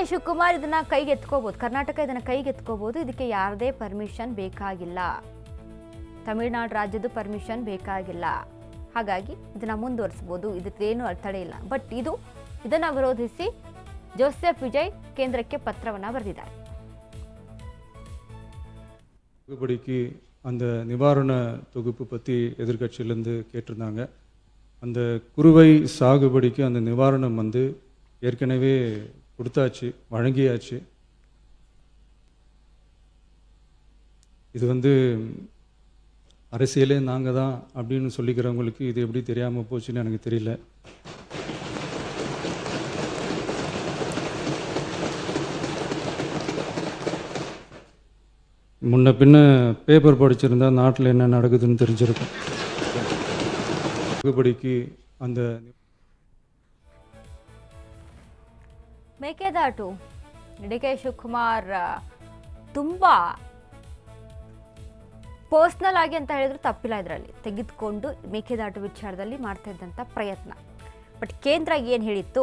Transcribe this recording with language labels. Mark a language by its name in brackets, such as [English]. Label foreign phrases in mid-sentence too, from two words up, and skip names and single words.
[Kannada] ಶಿವಕುಮಾರ್ ಇದನ್ನ ಕೈಗೆತ್ಕೋಬಹುದು, ಕರ್ನಾಟಕ ಇದನ್ನ ಕೈಗೆತ್ಕೋಬಹುದು. ಇದಕ್ಕೆ ಯಾರದೇ ಪರ್ಮಿಷನ್ ಬೇಕಾಗಿಲ್ಲ, ತಮಿಳುನಾಡು ರಾಜ್ಯದ ಪರ್ಮಿಷನ್ ಬೇಕಾಗಿಲ್ಲ. ಹಾಗಾಗಿ ಇದನ್ನ ಮುಂದುವರಿಸಬಹುದು, ಇದಕ್ಕೇನು ತಡೆ ಇಲ್ಲ. ಬಟ್ ಇದನ್ನ ವಿರೋಧಿಸಿ ಜೋಸೆಫ್ ವಿಜಯ್ ಕೇಂದ್ರಕ್ಕೆ ಪತ್ರವನ್ನ ಬರೆದಿದ್ದಾರೆ. [Tamil] சாகுபடிக்கு அந்த நிவாரண தொகுப்பு பற்றி எதிர்கட்சியிலேருந்து கேட்டிருந்தாங்க. அந்த குறுவை சாகுபடிக்கு அந்த நிவாரணம் ஏற்கனவே கொடுத்தாச்சு, வழங்கியாச்சு. இது அரசியலே நாங்கள் தான் அப்படின்னு சொல்லிக்கிறவங்களுக்கு இது எப்படி தெரியாமல் போச்சுன்னு எனக்கு தெரியல. முன்ன பின்ன பேப்பர் படிச்சிருந்தா நாட்டில் என்ன நடக்குதுன்னு தெரிஞ்சிருக்கும். சாகுபடிக்கு அந்த [Kannada] ಮೇಕೆದಾಟು ಡಿ.ಕೆ. ಶಿವಕುಮಾರ್ ತುಂಬಾ ಪರ್ಸನಲ್ ಆಗಿ ಅಂತ ಹೇಳಿದ್ರು ತಪ್ಪಿಲ್ಲ. ಇದರಲ್ಲಿ ತೆಗೆದುಕೊಂಡು ಮೇಕೆದಾಟು ವಿಚಾರದಲ್ಲಿ ಮಾಡ್ತಾ ಇದ್ದಂಥ ಪ್ರಯತ್ನ. ಬಟ್ ಕೇಂದ್ರ ಏನು ಹೇಳಿತ್ತು?